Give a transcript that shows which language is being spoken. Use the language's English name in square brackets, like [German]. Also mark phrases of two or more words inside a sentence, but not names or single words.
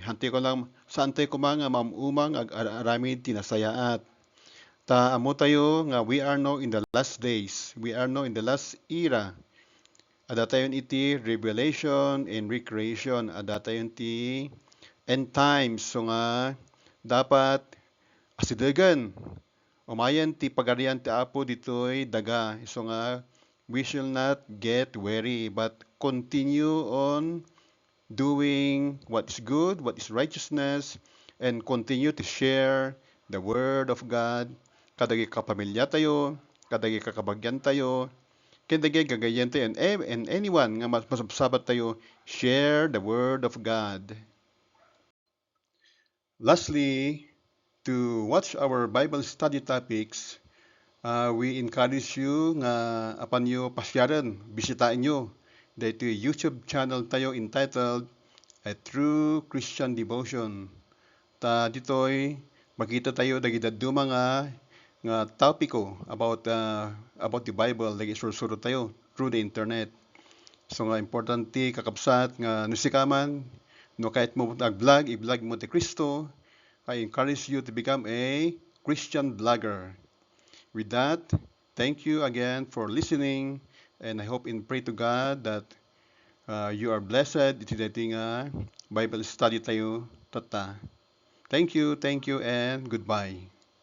[Iloko] Hanti ko lang saan tayo kumanga mamumang ag aramid tinasayaat. Ta amo tayo nga [English] we are now in the last days. We are now in the last era. [Iloko] Ada tayon iti [English] revelation and recreation. [Iloko] Ada tayon ti [English] end times. [Iloko] So nga dapat asidegan. Umayan ti pagarian ti Apo ditoy daga. [English] So nga we shall not get weary but continue on doing what is good, what is righteousness, and continue to share the Word of God. [Iloko] Kadagi kapamilya tayo, kadagi kakabagyan tayo, kadagi gagayan tayo, [English] and anyone [Iloko] nga masabsabat tayo, [English] share the Word of God. Lastly, to watch our Bible study topics, we encourage you [Iloko] nga apan nyo pasyaran, [Filipino] bisitahin nyo dito YouTube channel tayo entitled A True Christian Devotion. [Iloko] Ta ditoy makita tayo dagiti mga topiko [English] about the Bible [Iloko] dagi sursuro tayo [English] through the internet. [Iloko] So nga importante kakabsat nga nusikaman no kahit mo vlog i-vlog mo ti Kristo, [English] I encourage you to become a Christian vlogger. With that, thank you again for listening and I hope and pray to God that you are blessed [Iloko] iti dating [English] Bible study [Iloko] tayo tata. [English] Thank you, and goodbye.